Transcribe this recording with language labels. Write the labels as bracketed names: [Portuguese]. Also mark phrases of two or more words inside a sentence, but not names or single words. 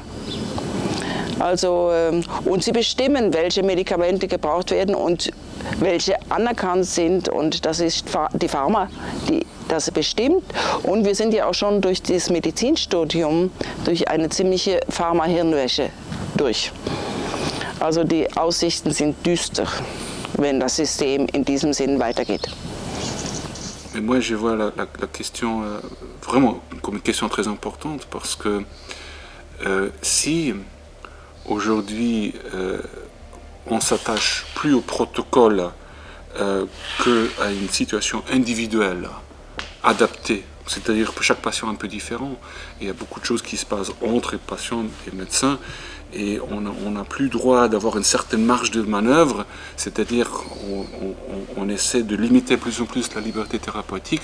[German] Also, und sie bestimmen, welche Medikamente gebraucht werden und welche anerkannt sind und das ist die Pharma, die das bestimmt. Und wir sind ja auch schon durch das Medizinstudium durch eine ziemliche Pharma-Hirnwäsche durch. Also die Aussichten sind düster, wenn das System in diesem Sinn weitergeht. [French] Mais moi, je vois la question vraiment comme une question très importante parce que si aujourd'hui on s'attache plus au protocole qu'à une situation individuelle adaptée, c'est-à-dire que chaque patient est un peu différent, il y a beaucoup de choses qui se passent entre les patients et les médecins, et on n'a plus droit d'avoir une certaine marge de manœuvre, c'est-à-dire on essaie de limiter plus en plus la liberté thérapeutique.